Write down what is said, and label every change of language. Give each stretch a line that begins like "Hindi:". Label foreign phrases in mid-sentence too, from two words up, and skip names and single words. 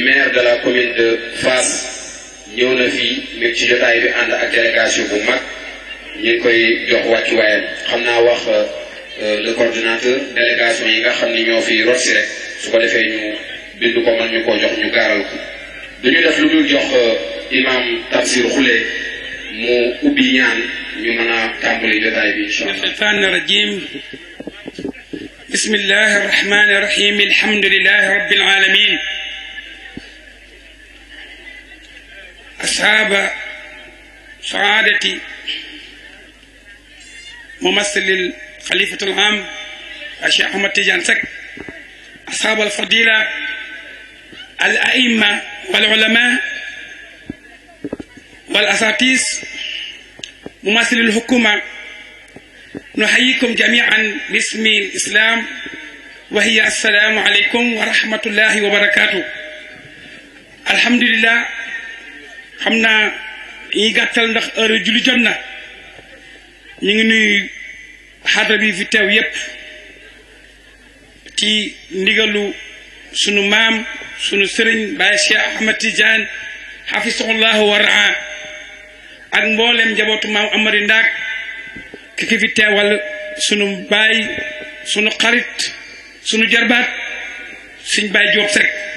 French: maire de la commune de Fass
Wolof: ñëw na fii mi ci jotaay bi ànd ak délégation bu mag ñu ngi koy jox wàccuwaayam xam naa wax
French: le coordinateur
Wolof: délégation yi nga xam ni ñoo fi rot si rek su ko defee ñu bind ko man ñu ko jox ñu gaaral ko du ñu def lu dul jox imam Tafsir Khoule mu ubbi ñaan ñu mën a tàmbali jotaay bi
Arabic: إن شاء الله. الشيطان الرجيم بسم الله الرحمن الرحيم الحمد لله رب العالمين أصحاب سعادة ممثل الخليفة العام الشيخ أحمد تيجان سك أصحاب الفضيلة الأئمة والعلماء والأساتذة ممثل الحكومة نحييكم جميعا باسم الإسلام وهي السلام عليكم ورحمة الله وبركاته الحمد لله
Wolof: xamna yi gàttal ndax heure julli jot na ñu ngi nuyu xadra bi fi teew yépp ci ndigalu sunu maam sunu sëriñ Baye Cheikh Ahmed Tidiane
Arabic: حفظه الله ورعاه
Wolof: ak mboolem njabootu maam Amari Ndaak ki fi teewal sunu baay sunu xarit sunu jarbaat suñ Baye Diop Seck